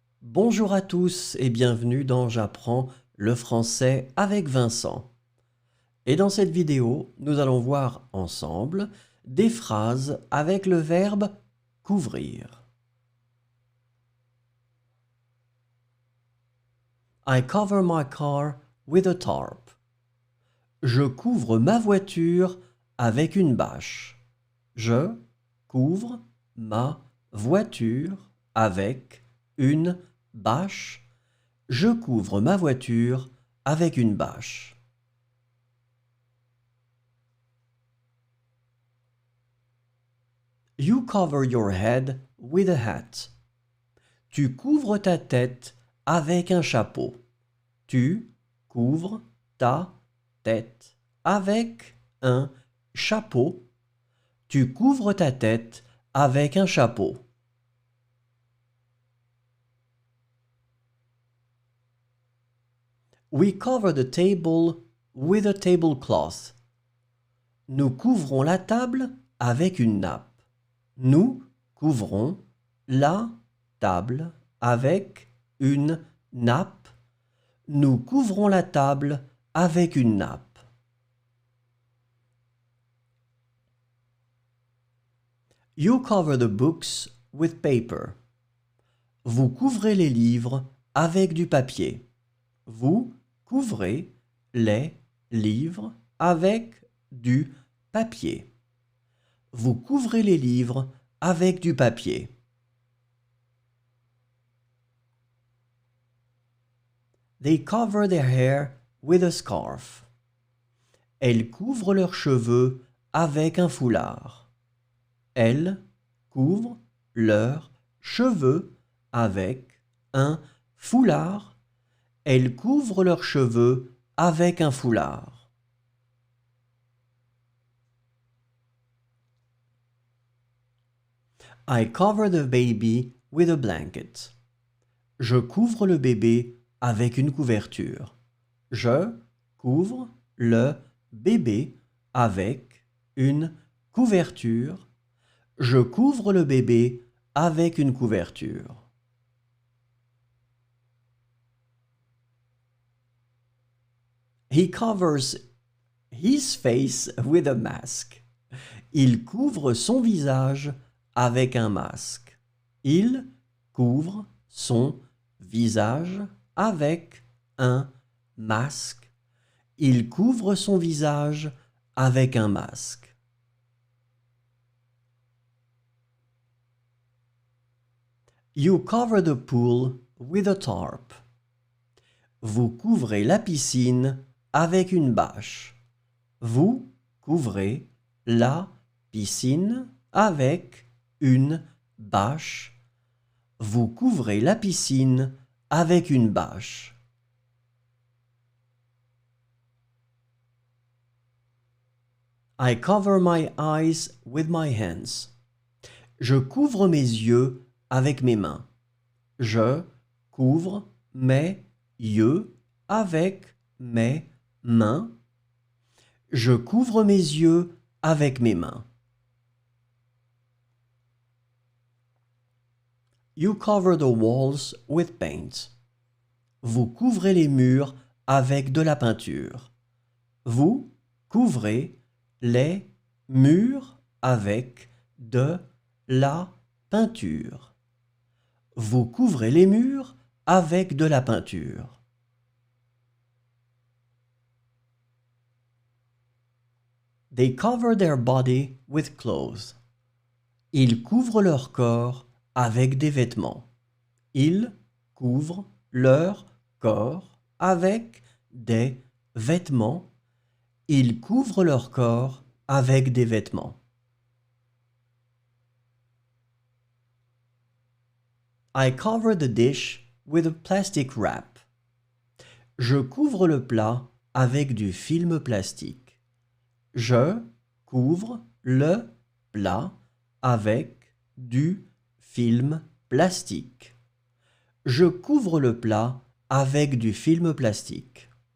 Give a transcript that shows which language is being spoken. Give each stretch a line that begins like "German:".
French: Bonjour à tous et bienvenue dans J'apprends le français avec Vincent. Et dans cette vidéo, nous allons voir ensemble des phrases avec le verbe couvrir.
English: I cover my car with a tarp.
French: Je couvre ma voiture avec une bâche. Je couvre ma voiture avec une bâche. Je couvre ma voiture avec une bâche.
English: You cover your head with a hat.
French: Tu couvres ta tête avec un chapeau. Tu couvres ta tête avec un chapeau. Tu couvres ta tête avec un chapeau.
English: We cover the table with a tablecloth.
French: Nous couvrons la table avec une nappe. Nous couvrons la table avec une nappe. Nous couvrons la table avec une nappe.
English: You cover the books with paper.
French: Vous couvrez les livres avec du papier. Vous couvrez les livres avec du papier. Vous couvrez les livres avec du papier.
English: They cover their hair with a scarf.
French: Elles couvrent leurs cheveux avec un foulard. Elles couvrent leurs cheveux avec un foulard. Elles couvrent leurs cheveux avec un foulard.
English: I cover the baby with a blanket.
French: Je couvre le bébé avec une couverture. Je couvre le bébé avec une couverture. Je couvre le bébé avec une couverture.
English: He covers his face with a mask.
French: Il couvre son visage avec un masque. Il couvre son visage avec un masque. Il couvre son visage avec un masque.
English: You cover the pool with a tarp.
French: Vous couvrez la piscine avec une bâche. Vous couvrez la piscine avec une bâche. Vous couvrez la piscine avec une bâche.
English: I cover my eyes with my hands.
French: Je couvre mes yeux avec mes mains. Je couvre mes yeux avec mes mains. Je couvre mes yeux avec mes mains.
English: You cover the walls with paint.
French: Vous couvrez les murs avec de la peinture. Vous couvrez les murs avec de la peinture. Vous couvrez les murs avec de la peinture.
English: They cover their body with clothes.
French: Ils couvrent leur corps avec des vêtements. Ils couvrent leur corps avec des vêtements. Ils couvrent leur corps avec des vêtements.
English: I cover the dish with a plastic wrap.
French: Je couvre le plat avec du film plastique. Je couvre le plat avec du film plastique. Je couvre le plat avec du film plastique.